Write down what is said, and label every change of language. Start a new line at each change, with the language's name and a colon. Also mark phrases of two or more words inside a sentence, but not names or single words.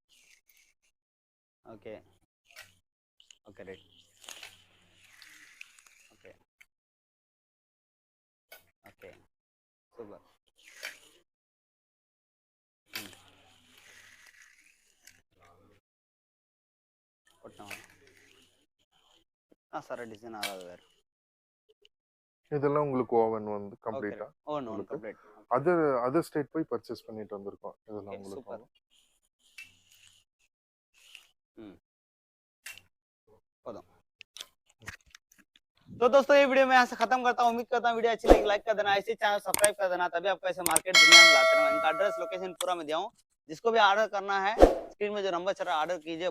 English: okay okay right, okay okay, super.
Hindi: इतना सारा डिजाइन आ रहा है यार।
Tamil: இதெல்லாம் உங்களுக்கு ஓவன் வந்து
Hindi: ओके
Tamil: கம்ப்ளீட்டா
English: oh no
Tamil: உங்களுக்கு
Hindi: कंप्लीट।
English: other state
Tamil: போய் பர்ச்சேஸ் பண்ணிட்டு வந்திருக்கோம் இதெல்லாம்
Hindi: ओके
Tamil: உங்களுக்கு
Hindi: सुपर। पता। तो दोस्तों ये वीडियो मैं यहाँ से खत्म करता हूँ, उम्मीद करता हूँ वीडियो अच्छी लगी, लाइक कर देना, ऐसे चैनल सब्सक्राइब कर देना, तभी आपको ऐसे मार्केट दुनिया में लाते रहूँ। इनका
English: address location
Hindi: पूरा मैं दिया हूँ, जिसको भी ऑर्डर करना है स्क्रीन में जो नंबर चल रहा है ऑर्डर कीजिए।